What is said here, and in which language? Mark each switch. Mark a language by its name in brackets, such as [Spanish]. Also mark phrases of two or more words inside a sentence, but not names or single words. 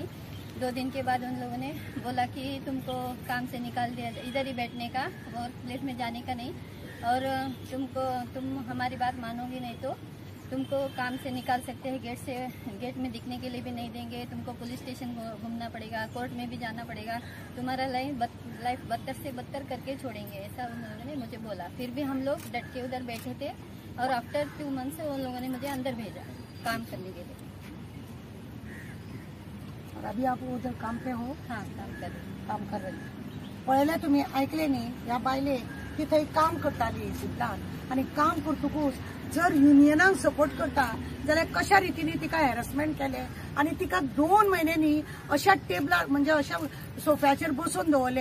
[Hindi] 2 दिन के बाद उन लोगों ने बोला कि तुमको काम से निकाल दिया, इधर ही बैठने का और प्लेस में जाने का नहीं, और तुम हमारी बात मानोगे नहीं तो तुमको काम से निकाल सकते हैं, गेट में दिखने के लिए भी नहीं देंगे, तुमको पुलिस स्टेशन घूमना पड़ेगा, कोर्ट में भी जाना पड़ेगा, तुम्हारा लाइफ बदतर से बदतर करके छोड़ेंगे, ऐसा उन लोगों ने मुझे बोला। फिर भी हम लोग डट के उधर बैठे थे और [English] after 2 months [Hindi] उन लोगों ने मुझे अंदर भेजा काम करने के लिए। और अभी आप उधर काम पे हो? हाँ, काम कर रही। [Konkani] पळयलें तुमी, ऐकले न्ही, ह्या बायले ती थंय काम करताली सिपलान, आणि काम करतकूच जर युनियनाक सपोर्ट करता जाल्यार कशा रितीने तिका हॅरेसमेंट केले आणि तिका 2 म्हयन्यांनी अशा टेबलार म्हणजे अशा सोफ्याचेर बसून दवरले।